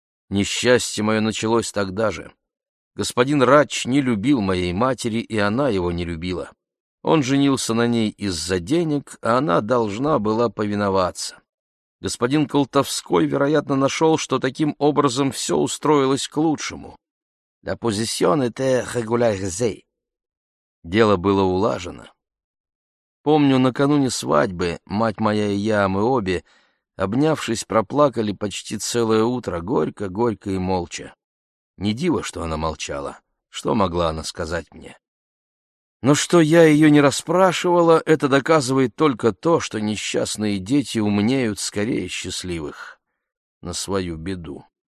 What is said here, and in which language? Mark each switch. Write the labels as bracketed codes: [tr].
[ru] Несчастье мое началось тогда же. Господин Радч не любил моей матери, и она его не любила. Он женился на ней из-за денег, а она должна была повиноваться. Господин Колтовской, вероятно, нашел, что таким образом все устроилось к лучшему. [fr] La position était régularisée. [ru] Дело было улажено. Помню, накануне свадьбы мать моя и я, мы обе, обнявшись, проплакали почти целое утро, горько, горько и молча. Не диво, что она молчала. Что могла она сказать мне? Но что я ее не расспрашивала, это доказывает только то, что несчастные дети умнеют скорее счастливых на свою беду.